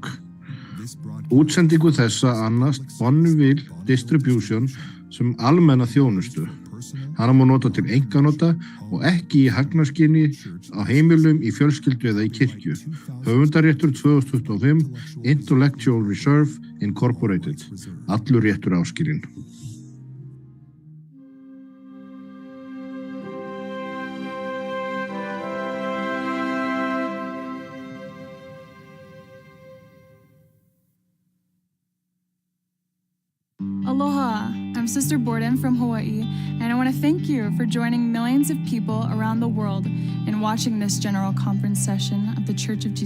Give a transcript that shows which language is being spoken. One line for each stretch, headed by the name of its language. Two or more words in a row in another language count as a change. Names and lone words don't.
Icelandic: Útsendingu þessa annast Bonneville Distribution sem almenna þjónustu. Hana má nota til einkanota og ekki í hagnarskyni á heimilum, í fjölskyldu eða í kirkju. Höfundaréttur 2025, Intellectual Reserve Incorporated. Allur réttur áskilinn.
English: Aloha, I'm Sister Borden from Hawaii, and I want to thank you for joining millions of people around the world in watching this General Conference session of the Church of Jesus